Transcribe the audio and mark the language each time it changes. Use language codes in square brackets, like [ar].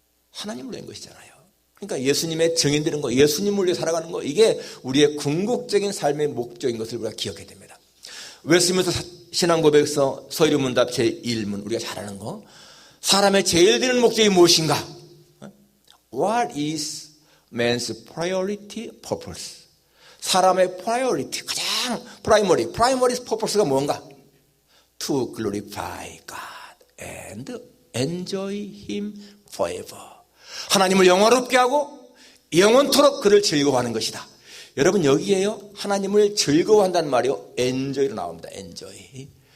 [ko] 하나님을 위한 것이잖아요. 그러니까 예수님의 증인되는 거, 예수님을 위해 살아가는 거, 이게 우리의 궁극적인 삶의 목적인 것을 우리가 기억해야 됩니다. 웨스트민스터 신앙고백서 서유문답 제1문, 우리가 잘 아는 거, 사람의 제일 되는 목적이 무엇인가? [en] What is man's priority purpose? [ko] 사람의 priority, 가장 [en] primary purpose [ko] 가 뭔가? [en] To glorify God and enjoy Him forever. [ko] 하나님을 영화롭게 하고 영원토록 그를 즐거워하는 것이다. 여러분, 여기에요, 하나님을 즐거워한다는 말이요, enjoy로 나옵니다. enjoy.